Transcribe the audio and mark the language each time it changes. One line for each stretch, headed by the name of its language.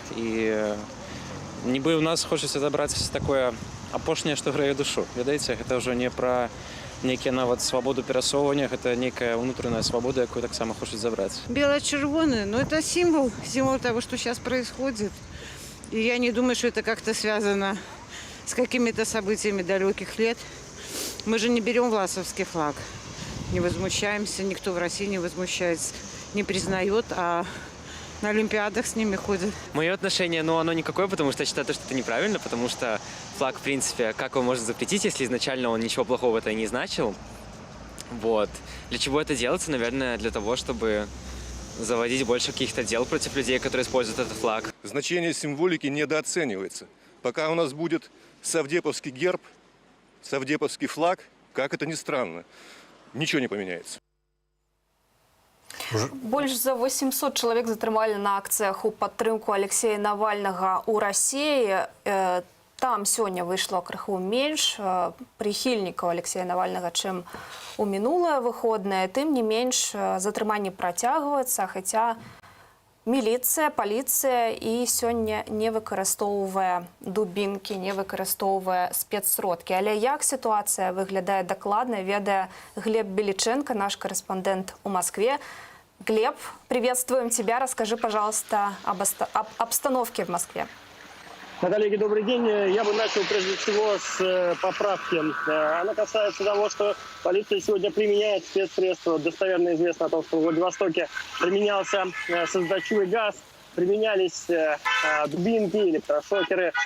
Belarusian: І нібы у нас хочацца забраць такое апошняе, што грэе душу. Ведаеце, гэта ўжо не пра нейкія нават свабоду перасоўвання, гэта нейкая ўнутраная свабода, якую таксама хочуць забраць.
Russian: Бело-червоный, но это символ того, что сейчас происходит. И я не думаю, что это как-то связано с какими-то событиями далеких лет. Мы же не берем власовский флаг, не возмущаемся, никто в России не возмущается, не признает, а на Олимпиадах с ними ходят. Мое отношение, оно никакое, потому что я считаю, что это неправильно, потому что флаг, в принципе, как его можно запретить, если изначально он ничего плохого это не значил. Вот. Для чего это делается? Наверное, для того, чтобы заводить больше каких-то дел против людей, которые используют этот флаг. Значение символики недооценивается. Пока у нас будет совдеповский герб, совдеповский флаг, как это ни странно, ничего не поменяется.
Belarusian: Больш за 800 чалавек затрымалі на акцыях у падтрымку Алексея Навальнага ў Расіі. Там сёння выйшло крыху менш прыхільнікаў Алексея Навальнага, чым у мінулае выходнае. Тым не менш, затрыманні працягваюцца, хаця міліцыя, паліцыя і сёння не выкарыстоўвае дубінкі, не выкарыстоўвае спецсродкі. Але як сітуацыя выглядае дакладна, ведае Глеб Беличенко, наш корреспондент у Москве.
Russian: Глеб, приветствуем тебя. Расскажи, пожалуйста, об обстановке в Москве. Коллеги, добрый день. Я бы начал прежде всего с поправки. Она касается того, что полиция сегодня применяет спецсредства. Достоверно известно о том, что в Владивостоке применялся слезоточивый газ, применялись дубинки, электрошокеры.